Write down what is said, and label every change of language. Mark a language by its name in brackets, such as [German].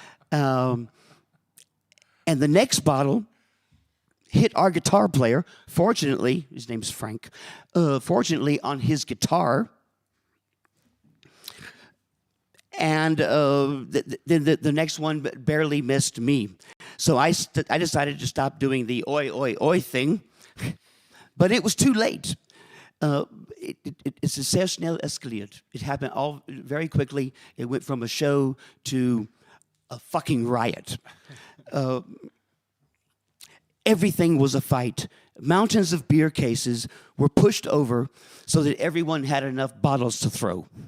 [English] And the next bottle hit our guitar player, fortunately, his name's Frank, fortunately on his guitar. And the next one barely missed me. So I decided to stop doing the oi, oi, oi thing, but it was too late. It's [German] sehr schnell eskaliert. [English] It happened all very quickly. It went from a show to a fucking riot. Everything was a fight. Mountains of beer cases were pushed over so that everyone had enough bottles to throw.